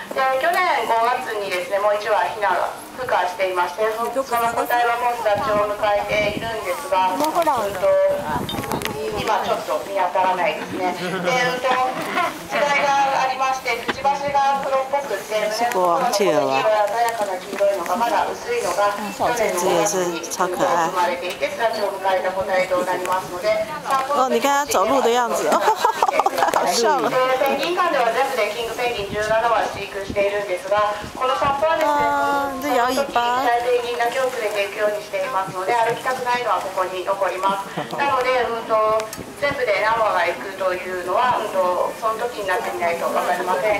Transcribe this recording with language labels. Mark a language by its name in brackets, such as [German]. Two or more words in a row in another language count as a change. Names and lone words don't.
[Japanese] で去年5月にですねもう1羽ヒナが孵化していまして、その個体はもう巣立ちを迎えているんですが、今ちょっと見当たらないですね。で、違いがありまして、くちばしが黒っぽくて、胸のところの色鮮やかな黄色いのがまだ薄いのが去年の5月に生まれていて、巣立ちを迎えた個体となりますので、 [Chinese] 哦，你看它走路的样子，好笑了。 [Japanese] ペンギン館では全部でキングペンギン17羽飼育しているんですが、この散歩はですね、その時ペンギンだけを連れて行くようにしていますので、歩きたくないのはここに残ります。なので、全部で何羽が行くというのは、その時になってみないと分かりません。